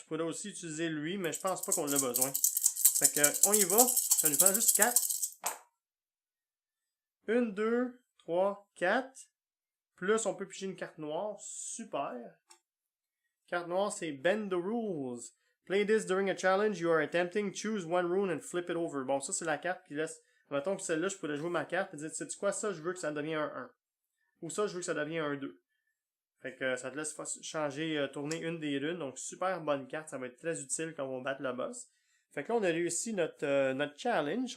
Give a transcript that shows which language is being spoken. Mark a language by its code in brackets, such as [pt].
[fr] Je pourrais aussi utiliser lui, mais je pense pas qu'on a besoin. Fait que on y va. Ça nous prend juste 4. 1, 2, 3, 4. Plus on peut piger une carte noire. Super. Carte noire, c'est Bend the Rules. [en] Play this during a challenge you are attempting. Choose one rune and flip it over. [fr] Bon, ça c'est la carte qui laisse... Mettons que celle-là, je pourrais jouer ma carte et dire, sais-tu quoi, ça, je veux que ça devienne un 1. Ou ça, je veux que ça devienne un 2. Fait que ça te laisse changer, tourner une des runes. Donc, super bonne carte. Ça va être très utile quand on va battre le boss. Fait que là, on a réussi notre challenge.